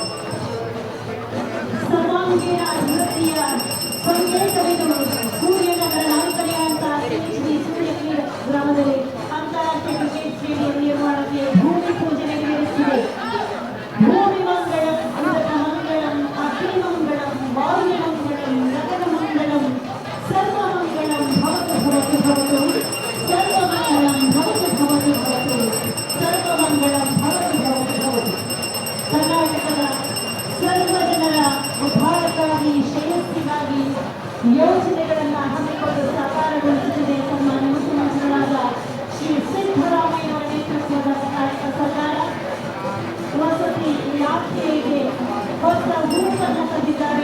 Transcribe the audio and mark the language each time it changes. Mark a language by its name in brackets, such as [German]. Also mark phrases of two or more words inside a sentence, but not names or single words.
[Kannada] ಸರ್ವಾಂಗೀಣ ಅಭಿವೃದ್ಧಿಯ ಸಂಕೇತವಿದು ಸೂರ್ಯನಗರ ನಾಲ್ಕನೇ ಅಂತ ಶ್ರೀ ಸೂರ್ಯಗಿರಿ ಗ್ರಾಮದಲ್ಲಿ ಅಂತಾರಾಷ್ಟ್ರೀಯ ಕ್ರಿಕೆಟ್ ಸ್ಟೇಡಿಯಂ ನಿರ್ಮಾಣಕ್ಕೆ ಭೂಮಿ ಪೂಜೆ ನೆರವೇರಿಸಿದೆ. [Sanskrit] ಭೂಮಿ ಮಂಗಳಂ ಅಮೃತ ಮಂಗಳಂ ಅಗ್ನಿ ಮಂಗಳಂ ವಾಯು ಮಂಗಳಂ ನಗರ ಮಂಗಳಂ ಸರ್ವ ಮಂಗಳಂ ಭವತು ಭವತು ಭವತು ಸರ್ವ ಮಂಗಳಂ ಭವತು ಭವತು ಭವತು ಸರ್ವ ಮಂಗಳಂ ಭವತು ಭವತು ಭವತು. [Kannada] ಕರ್ನಾಟಕದ ಸರ್ವ ಜನರ ಉದ್ಧಾರಕ್ಕಾಗಿ ಶ್ರೇಯಸ್ಸಿಗಾಗಿ ಯೋಜನೆಗಳನ್ನು ಹಮ್ಮಿಕೊಂಡು ಸಾಕಾರಗೊಳಿಸುತ್ತಿದೆ ಸನ್ಮಾನ್ಯ ಮುಖ್ಯಮಂತ್ರಿಗಳಾದ ಶ್ರೀ ಸಿದ್ದರಾಮಯ್ಯನವರ ನೇತೃತ್ವದ ಕರ್ನಾಟಕ ಸರ್ಕಾರ. ವಸತಿ ಇಲಾಖೆಗೆ ಹೊಸ ರೂಪನ್ನು ತಂದಿದ್ದಾರೆ.